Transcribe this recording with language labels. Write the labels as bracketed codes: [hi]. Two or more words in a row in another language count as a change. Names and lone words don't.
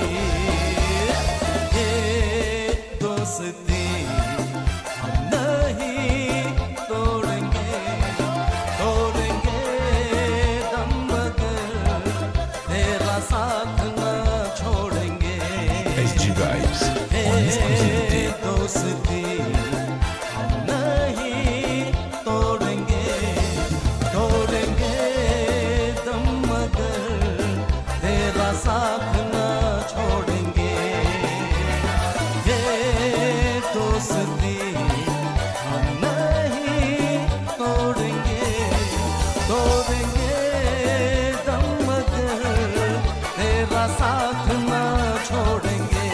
[hi] ये दोस्ती हम नहीं तोड़ेंगे दम मगर तेरा साथ न छोड़ेंगे. [fr] SG Vibes en exclusivité. [hi] दोस्ती हम नहीं तोड़ेंगे दम मगर तेरा साथ न छोड़ेंगे. ये दोस्ती हम नहीं तोड़ेंगे दम मगर तेरा साथ न छोड़ेंगे.